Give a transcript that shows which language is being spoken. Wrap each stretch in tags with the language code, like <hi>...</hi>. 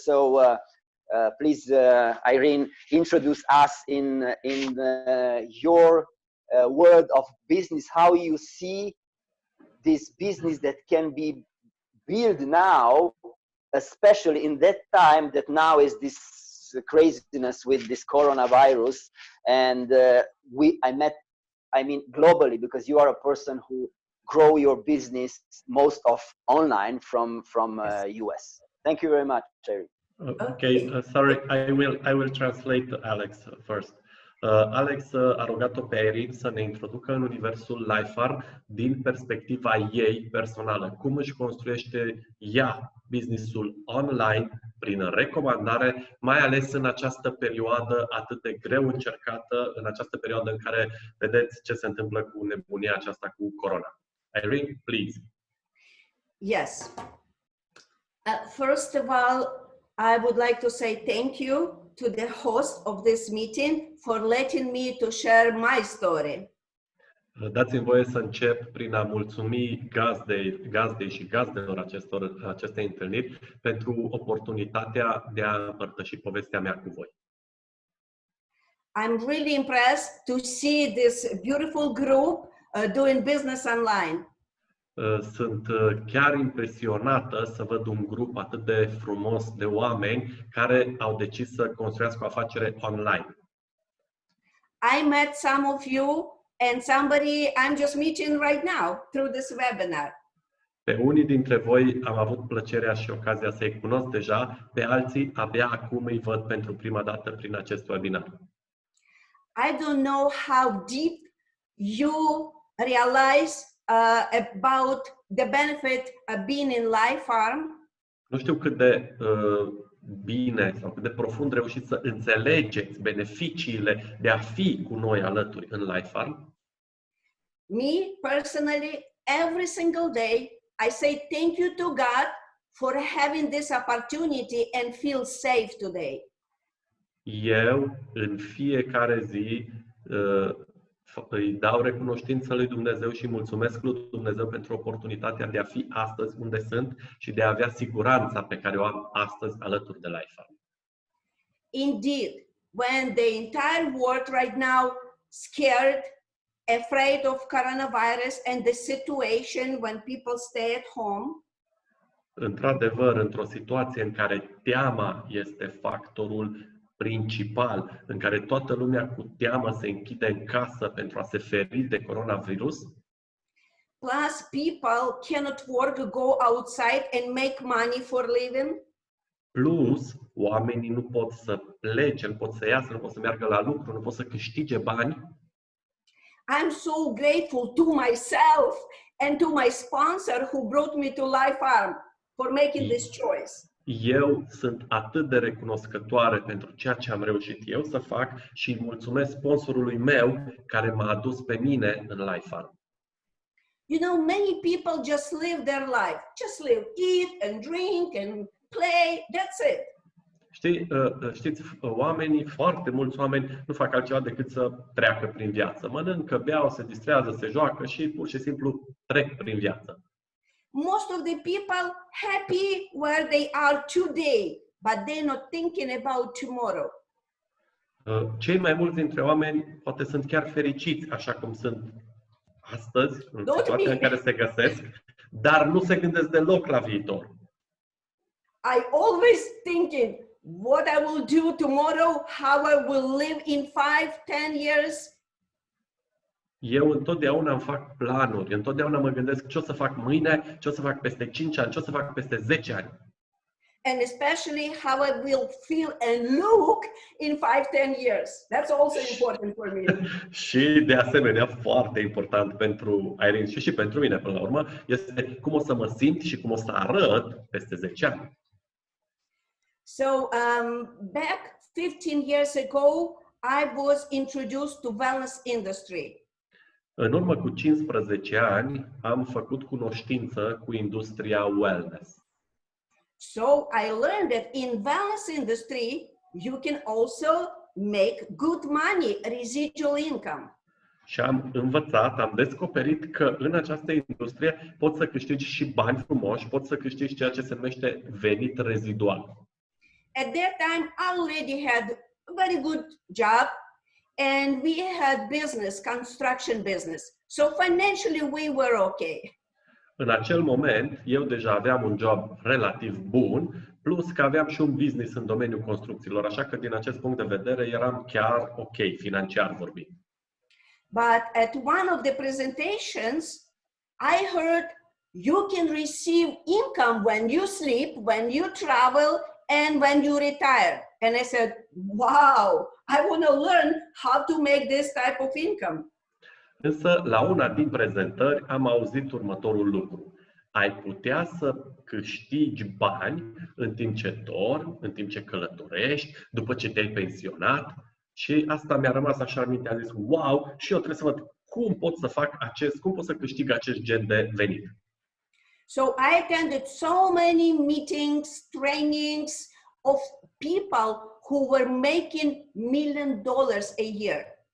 <en>So please, Irene, introduce us in your world of business, how you see this business that can be built now, especially in that time that now is this craziness with this coronavirus. And I mean globally, because you are a person who grow your business most of online from US. Thank you very much, Jerry. Okay, sorry, I will translate Alex first.</en> <ro>Alex a rugat-o pe Irene să ne introducă în universul LifeArm din perspectiva ei personală. Cum își construiește ea business-ul online prin recomandare, mai ales în această perioadă atât de greu încercată, în această perioadă în care vedeți ce se întâmplă cu nebunia aceasta cu corona.</ro> <en>Irene, please. Yes. First of all, I would like to say thank you to the host of this meeting for letting me to share my story.</en> <ro>Dați-mi voie să încep prin a mulțumi gazdei și gazdelor acestei întâlniri pentru oportunitatea de a împărtăși povestea mea cu voi.</ro> <en>I'm really impressed to see this beautiful group doing business online.</en> <ro>Sunt chiar impresionată să văd un grup atât de frumos de oameni care au decis să construiască o afacere online.</ro> <en>I met some of you and somebody I'm just meeting right now through this webinar.</en> <ro>Pe unii dintre voi am avut plăcerea și ocazia să-i cunosc deja, pe alții abia acum îi văd pentru prima dată prin acest webinar.</ro> <en>I don't know how deep you realize about the benefit of being in LifeArm.</en> <ro>Nu știu cât de bine sau cât de profund reușiți să înțelegeți beneficiile de a fi cu noi alături în LifeArm.</ro> <en>Me, personally, every single day, I say thank you to God for having this opportunity and feel safe today.</en> <ro>Eu, în fiecare zi, îi dau recunoștință lui Dumnezeu și mulțumesc lui Dumnezeu pentru oportunitatea de a fi astăzi unde sunt și de a avea siguranța pe care o am astăzi alături de LifeArm.</ro> <en>Indeed, when the entire world right now scared, afraid of coronavirus and the situation when people stay at home,</en> <ro>Într-adevăr, într-o situație în care teama este factorul principal, în care toată lumea cu teamă se închide în casă pentru a se feri de coronavirus,</ro> <en>plus people cannot work, go outside and make money for living,</en> <ro>plus oamenii nu pot să plece, nu pot să iasă, nu pot să meargă la lucru, nu pot să câștige bani.</ro> <en>I'm so grateful to myself and to my sponsor who brought me to LifeArm for making this choice.</en> <ro>Eu sunt atât de recunoscătoare pentru ceea ce am reușit eu să fac și îi mulțumesc sponsorului meu care m-a adus pe mine în LifeArm.</ro> <en>You know, many people just live their life. Just live, eat and drink and play, that's it.</en> <ro>Știți, foarte mulți oameni nu fac altceva decât să treacă prin viață. Mănâncă, beau, se distrează, se joacă și pur și simplu trec prin viață.</ro> <en>Most of the people happy where they are today, but they're not thinking about tomorrow.</en> <ro>Cei mai mulți dintre oameni poate sunt chiar fericiți așa cum sunt astăzi, în situația în care se găsesc, dar nu se gândesc deloc la viitor.</ro> <en>I always thinking what I will do tomorrow, how I will live in 5, 10 years.</en> <ro>Eu întotdeauna îmi fac planuri, întotdeauna mă gândesc ce o să fac mâine, ce o să fac peste 5 ani, ce o să fac peste 10 ani.</ro> <en>And especially how I will feel and look in 5, 10 years. That's also important for me.</en> <ro>Și de asemenea, foarte important pentru Irene și pentru mine până la urmă, este cum o să mă simt și cum o să arăt peste 10 ani.</ro> <en>So back 15 years ago, I was introduced to wellness industry.</en> <ro>În urmă cu 15 ani am făcut cunoștință cu industria wellness.</ro> <en>So I learned that in wellness industry, you can also make good money, residual income.</en> <ro>Și am învățat, am descoperit că în această industrie poți să câștigi și bani frumoși, poți să câștigi ceea ce se numește venit rezidual.</ro> <en>At that time, I already had a very good job and we had business, construction business. So financially we were okay.</en> <ro>În acel moment, eu deja aveam un job relativ bun, plus că aveam și un business în domeniul construcțiilor, așa că din acest punct de vedere eram chiar ok, financiar vorbind.</ro> <en>But at one of the presentations, I heard you can receive income when you sleep, when you travel, and when you retire? And I said, wow, I want to learn how to make this type of income.</en> <ro>Însă, la una din prezentări am auzit următorul lucru. Ai putea să câștigi bani în timp ce dormi, în timp ce călătorești, după ce te-ai pensionat. Și asta mi-a rămas așa în minte. Am zis, wow, și eu trebuie să văd cum pot să fac cum pot să câștig acest gen de venit.</ro> <en>So I attended so many meetings, trainings of people who were making $1 million a year.</en>